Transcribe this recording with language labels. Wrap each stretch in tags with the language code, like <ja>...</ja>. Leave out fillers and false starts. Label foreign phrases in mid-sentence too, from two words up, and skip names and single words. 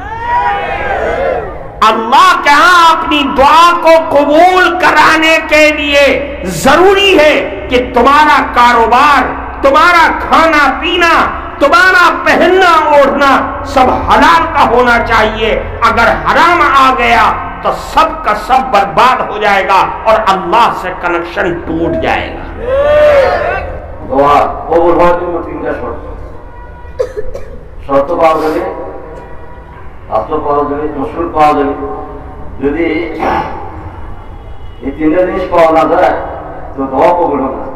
<ur>اللہ کے ہاں اپنی دعا کو قبول کرانے کے لیے ضروری ہے کہ تمہارا کاروبار، تمہارا کھانا پینا، تمہارا پہننا اوڑھنا سب حلال کا ہونا چاہیے. اگر حرام آ گیا تو سب کا سب برباد ہو جائے گا اور اللہ سے کنیکشن ٹوٹ جائے گا.</ur> <bn>দোয়া কবুল হওয়ার জন্য তিনটা শর্ত পাওয়া যাবে, শাস্ত্র পাওয়া যাবে, রসুল পাওয়া যাবে। যদি এই তিনটা জিনিস পাওয়া না যায় তো দোয়া কবুল হবে না।</bn>